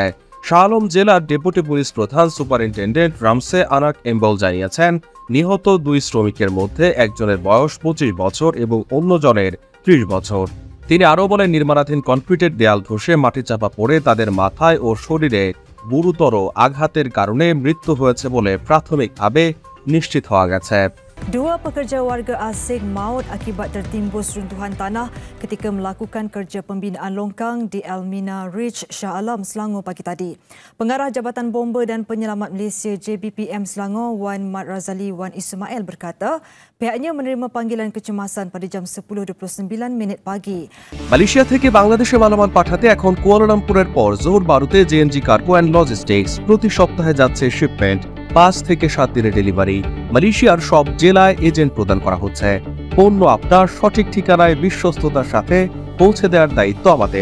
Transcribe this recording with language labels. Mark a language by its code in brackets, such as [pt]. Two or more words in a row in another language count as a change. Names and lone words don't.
[bn] শাহ আলম জেলার [en] deputy police [bn] প্রধান সুপারিনটেন্ডেন্ট রামসে আনাক এম্বল জানিয়েছেন, নিহত 2 শ্রমিকের মধ্যে একজনের বয়স 25 বছর এবং অন্যজনের 30 বছর। তিনি আরও বলেন, নির্মাণাধীন কনক্রিটের দেয়াল ধসে মাটি চাপা পড়ে তাদের মাথায় ও শরীরে গুরুতর আঘাতের কারণে মৃত্যু হয়েছে বলে প্রাথমিকভাবে নিশ্চিত হওয়া গেছে। [ms] 2 pekerja warga asing maut akibat tertimbus runtuhan tanah ketika melakukan kerja pembinaan longkang di Elmina Ridge, Shah Alam, Selangor pagi tadi. Pengarah Jabatan Bomba dan Penyelamat Malaysia JBPM Selangor, Wan Mat Razali Wan Ismail berkata, pihaknya menerima panggilan kecemasan pada jam 10:29 pagi. [bn] মালয়েশিয়া থেকে বাংলাদেশে মালামাল পাঠাতে এখন কুয়ালালামপুরের পর জোহর বারুতে জেএমজি কার্গো অ্যান্ড লজিস্টিক্স প্রতি সপ্তাহে যাচ্ছে শিপমেন্ট, 5 থেকে 7 দিনের ডেলিভারি। মালয়েশিয়ার সব জেলায় এজেন্ট প্রদান করা হচ্ছে। পণ্য আপনার সঠিক ঠিকানায় বিশ্বস্ততার সাথে পৌঁছে দেওয়ার দায়িত্ব আমাদের।